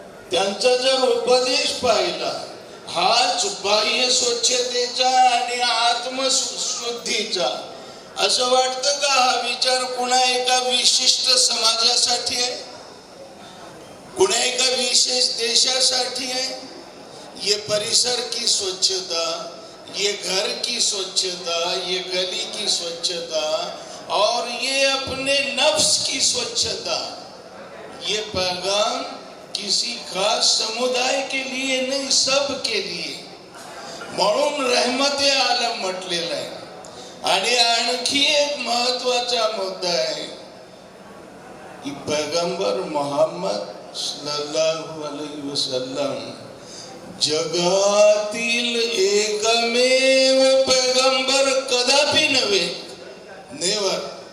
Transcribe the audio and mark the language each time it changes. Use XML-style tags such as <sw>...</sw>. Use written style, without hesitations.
<mr>त्यांचा जर उपदेश पाहिला हाच बाह्य स्वच्छतेचा आणि आत्मशुद्धीचा, असं वाटतं का हा विचार कुणा एका विशिष्ट समाजासाठी आहे, कुणा एका विशेष देशासाठी आहे?</mr> <hi>ये परिसर की स्वच्छता, ये घर की स्वच्छता, ये गली की स्वच्छता और ये अपने नफ्स की स्वच्छता, ये पैगाम किसी खास समुदाय के लिए नहीं, सब के लिए.</hi> <mr>म्हणून रहमते आलम म्हटलेलं आहे. आणि आणखी एक महत्वाचा मुद्दा आहे की पैगंबर मोहम्मद सल्लल्लाहु अलैहि वसल्लम जगातील एकमेव पैगंबर कदापि नव्हे. नेवर.</mr>